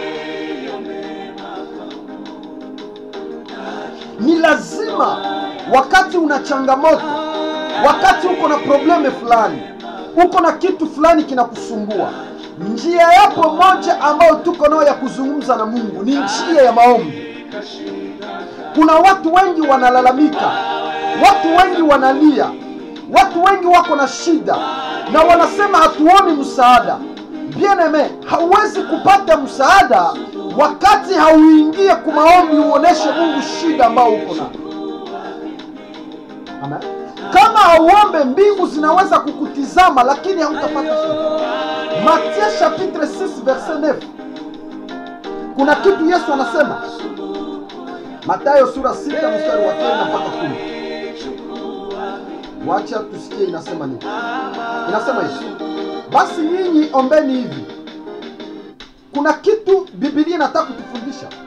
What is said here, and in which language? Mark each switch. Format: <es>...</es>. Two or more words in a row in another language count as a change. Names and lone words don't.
<sw>Ni lazima wakati una changamoto, wakati uko na probleme fulani, uko na kitu fulani kinakusumbua, njia yapo moja ambayo tuko nayo ya kuzungumza na Mungu ni njia ya maombi. Kuna watu wengi wanalalamika, watu wengi wanalia, watu wengi wako na shida na wanasema hatuoni msaada. Bien-aimé, hauwezi kupata msaada wakati hauingie kwa maombi uoneshe Mungu shida ambayo uko nayo. Amen. Kama hauombe, mbingu zinaweza kukutizama lakini hautapata shida.</sw> <fr>Matthieu chapitre 6 verset 9.</fr> <sw>Kuna kitu Yesu anasema. Mathayo sura 6 mstari wa 9 mpaka 10. Wacha tusikie inasema nini. Inasema hivi: basi nyinyi ombeni hivi. Kuna kitu Biblia inataka kutufundisha.</sw>